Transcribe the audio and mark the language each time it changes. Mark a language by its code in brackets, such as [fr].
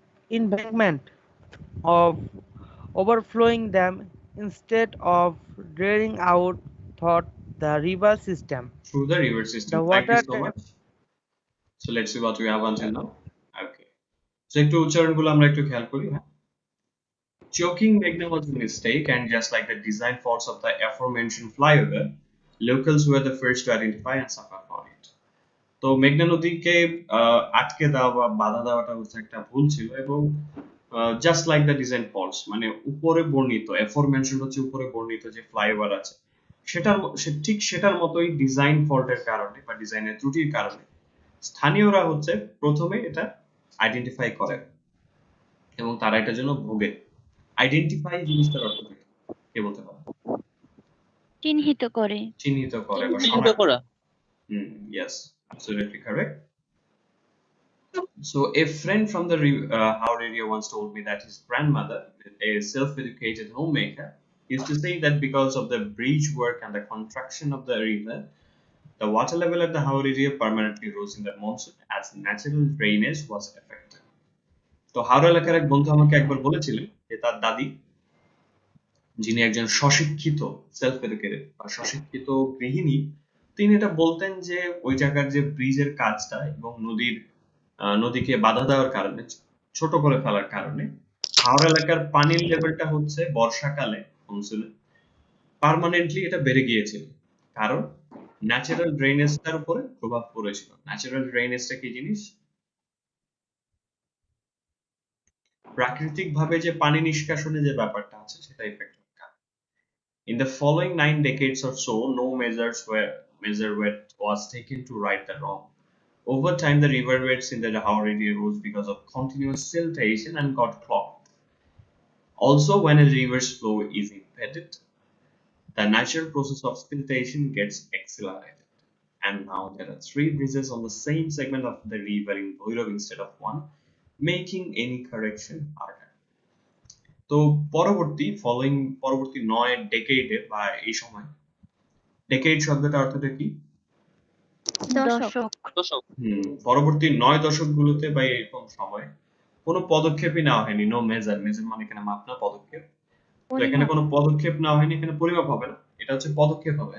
[en] embankment of overflowing them instead of draining out through the river system. Through the river The system. Thank you water so much. So let's see what we have until now. Okay. [bn] So একটু উচ্চারণগুলো আমরা একটু খেয়াল করি, হ্যাঁ? [en] Choking Meghna was a mistake, and just like the design faults of the aforementioned flyover, locals were the first to identify and suffer for it. [bn] তো মেঘনা নদীকে আটকে দেওয়া বা বাধা দেওয়াটা হচ্ছে একটা ভুল ছিল, এবং just like the design false, মানে উপরে বর্ণিত অ্যাফরমেনশন হচ্ছে উপরে বর্ণিত যে ফ্লাইওভার আছে ঠিক সেটার মতোই ডিজাইন ফল্টের কারণে বা ডিজাইনের ত্রুটির কারণে স্থানীয়রা হচ্ছে প্রথমে এটা আইডেন্টিফাই করে এবং তারা এটার জন্য ভোগে। আইডেন্টিফাই জিনিসটার অর্থ কি? কে বলতে পারে? চিহ্নিত করে। চিহ্নিত করে বা চিহ্নিত শনাক্ত করা। [en] Yes, absolutely correct. So a friend from the Howard area once told me that his grandmother, a self-educated homemaker, used to say that because of the bridge work and the contraction of the river, the water level at the Howard area permanently rose in the monsoon as natural drainage was affected. [bn] তো হাওড়া এলাকার এক বন্ধু আমাকে একবার বলেছিলেন যে তার দাদি, যিনি একজন স্বশিক্ষিত সেলফ এডুকেটেড বা স্বশিক্ষিত গৃহিণী, তিনি এটা বলতেন যে ওই জায়গার যে ব্রিজের কাজটা এবং নদীকে বাধা দেওয়ার কারণে, ছোট করে ফেলার কারণে হাওড়া এলাকার পানির লেভেলটা হচ্ছে বর্ষাকালে মনসুনে পার্মানেন্টলি এটা বেড়ে গিয়েছিল। কারণ ন্যাচারাল ড্রেনেজটার উপরে প্রভাব পড়েছিল। ন্যাচারাল ড্রেনেজটা কি জিনিস? প্রাকৃতিক ভাবে যে পানি নিষ্কাশনের যে ব্যাপারটা আছে সেটা ইফেক্ট হয়। [en] In the following 9 decades or so, no measure was taken to right the wrong. Over time, the river beds in the Lahore area rose because of continuous siltation and got clogged. Also, when a river's flow is impeded, the natural process of siltation gets accelerated. And now there are 3 bridges on the same segment of the river in Bhairav instead of one, making any correction harder. [bn] তো পরবর্তী 9 ডেকেডে বা এই সময়, decade শব্দটার অর্থটা কি? দশক। দশক। পরবর্তী 9 দশকগুলোতে বা এরকম সময় কোনো পদক্ষেপই নেওয়া হয়নি। নো মেজার, মেজার মানে এখানে মাপ না, পদক্ষেপ। তো এখানে কোনো পদক্ষেপ নেওয়া হয়নি, এখানে পরিমাপ হবে না, এটা হচ্ছে পদক্ষেপ হবে।